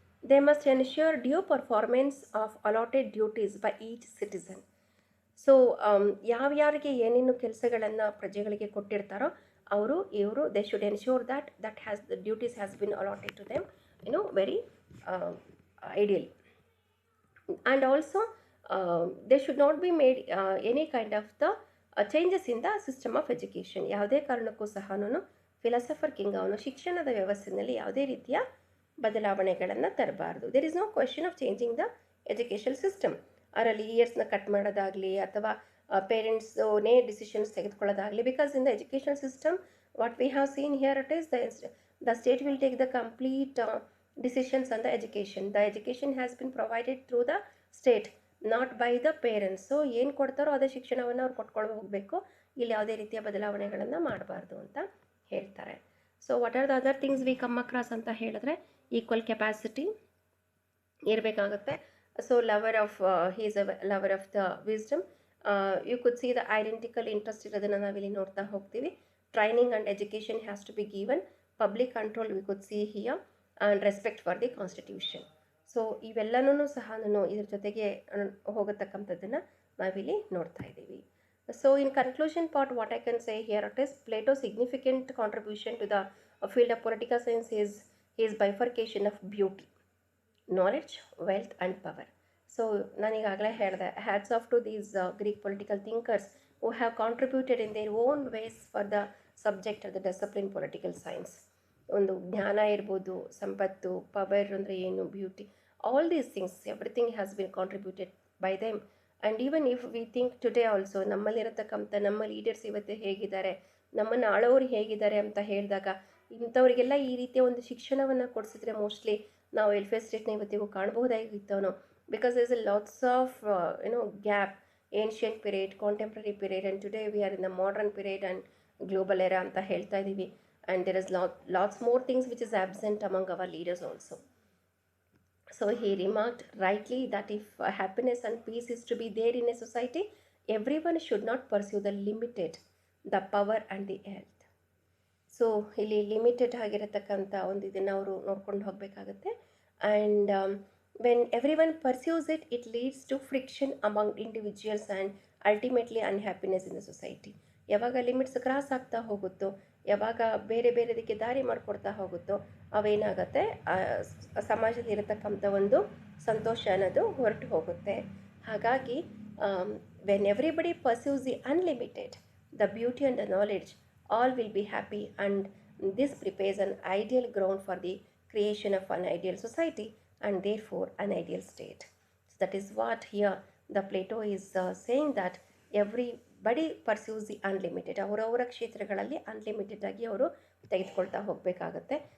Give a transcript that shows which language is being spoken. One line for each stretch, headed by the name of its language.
English: They must ensure due performance of allotted duties by each citizen.
Kannada: So ಯಾವ್ಯಾರಿಗೆ ಏನೇನು ಕೆಲಸಗಳನ್ನು ಪ್ರಜೆಗಳಿಗೆ ಕೊಟ್ಟಿರ್ತಾರೋ ಇವರು
English: They should ensure that has the duties has been allotted to them very ideally. And also they should not be made any kind of the changes in the system of education.
Kannada: ಯಾವುದೇ ಕಾರಣಕ್ಕೂ ಸಹ philosopher king ಅವನು ಶಿಕ್ಷಣದ ವ್ಯವಸ್ಥೆಯಲ್ಲಿ ಯಾವುದೇ ರೀತಿಯ ಬದಲಾವಣೆಗಳನ್ನು ತರಬಾರ್ದು.
English: There is no question of changing the education system.
Kannada: ಅದರಲ್ಲಿ ಇಯರ್ಸ್ನ ಕಟ್ ಮಾಡೋದಾಗಲಿ ಅಥವಾ ಪೇರೆಂಟ್ಸ್ನೇ decisions ತೆಗೆದುಕೊಳ್ಳೋದಾಗಲಿ.
English: Because in the education system what we have seen here it is the state will take the complete decisions on the education. The education has been provided through the state, not by the parents.
Kannada: So ಏನು ಕೊಡ್ತಾರೋ ಅದೇ ಶಿಕ್ಷಣವನ್ನು ಅವ್ರು ಕೊಟ್ಕೊಂಡು ಹೋಗಬೇಕು. ಇಲ್ಲಿ ಯಾವುದೇ ರೀತಿಯ ಬದಲಾವಣೆಗಳನ್ನು ಮಾಡಬಾರ್ದು ಅಂತ ಹೇಳ್ತಾರೆ.
English: so what are the other things we come across
Kannada: ಅಂತ ಹೇಳಿದ್ರೆ, ಈಕ್ವಲ್ ಕೆಪಾಸಿಟಿ ಇರಬೇಕಾಗುತ್ತೆ.
English: So lover of he is a lover of the wisdom. You could see the identical interest
Kannada: ಇರೋದನ್ನು ನಾವಿಲ್ಲಿ ನೋಡ್ತಾ ಹೋಗ್ತೀವಿ.
English: Training and education has to be given. Public control we could see here and respect for the constitution.
Kannada: So ಇವೆಲ್ಲನೂ ಸಹ ಇದ್ರ ಜೊತೆಗೆ ಹೋಗತಕ್ಕಂಥದ್ದನ್ನು ನಾವಿಲ್ಲಿ ನೋಡ್ತಾ ಇದ್ದೀವಿ.
English: So in conclusion part, what I can say here it is Plato's significant contribution to the field of political science is his bifurcation of beauty, knowledge, wealth and power. So
Kannada: ನಾನೀಗಾಗಲೇ ಹೇಳಿದೆ,
English: hats off to these Greek political thinkers who have contributed in their own ways for the subject of the discipline political science.
Kannada: ಒಂದು ಜ್ಞಾನ ಇರ್ಬೋದು, ಸಂಪತ್ತು, power ಅಂದರೆ ಏನು,
English: Beauty, all these things everything has been contributed by them. And even if we think today also
Kannada: ನಮ್ಮಲ್ಲಿರತಕ್ಕಂಥ ನಮ್ಮ leaders ಇವತ್ತು ಹೇಗಿದ್ದಾರೆ, ನಮ್ಮನ್ನು ಆಳೋರು ಹೇಗಿದ್ದಾರೆ ಅಂತ ಹೇಳಿದಾಗ ಇಂಥವರಿಗೆಲ್ಲ ಈ ರೀತಿಯ ಒಂದು ಶಿಕ್ಷಣವನ್ನು ಕೊಡಿಸಿದ್ರೆ ಮೋಸ್ಟ್ಲಿ ನಾವು ವೆಲ್ಫೇರ್ ಸ್ಟೇಟ್ನ ಇವತ್ತಿಗೂ ಕಾಣಬಹುದಾಗಿತ್ತವನು.
English: because is a lots of gap, ancient period, contemporary period and today we are in the modern period and global era
Kannada: ಅಂತ ಹೇಳ್ತಾ ಇದ್ದೀವಿ.
English: And there is lots more things which is absent among our leaders also. So he remarked rightly that if happiness and peace is to be there in a society, everyone should not pursue the limited, the power and the health.
Kannada: So ಇಲ್ಲಿ limited ಆಗಿರತಕ್ಕಂಥ ಒಂದು ಇದನ್ನು ಅವರು ನೋಡ್ಕೊಂಡು ಹೋಗಬೇಕಾಗತ್ತೆ.
English: And when every one pursues it, it leads to friction among individuals and ultimately unhappiness in the society.
Kannada: ಯಾವಾಗ limits cross ಆಗ್ತಾ ಹೋಗುತ್ತೋ, ಯಾವಾಗ ಬೇರೆ ಬೇರೆದಕ್ಕೆ ದಾರಿ ಮಾಡಿಕೊಡ್ತಾ ಹೋಗುತ್ತೋ, ಅವೇನಾಗುತ್ತೆ, ಸಮಾಜದಲ್ಲಿ ಇರತಕ್ಕಂಥ ಒಂದು ಸಂತೋಷ ಅನ್ನೋದು ಹೊರಟು ಹೋಗುತ್ತೆ.
English: ಹಾಗಾಗಿ when everybody pursues the unlimited, the beauty and the knowledge, all will be happy, and this prepares an ideal ground for the creation of an ideal society and therefore an ideal state. So that is what here the Plato is saying, that everybody pursues the unlimited.
Kannada: ಅವರವರ ಕ್ಷೇತ್ರಗಳಲ್ಲಿ unlimited ಆಗಿ ಅವರು ತೆಗೆದುಕೊಳ್ತಾ ಹೋಗಬೇಕಾಗತ್ತೆ.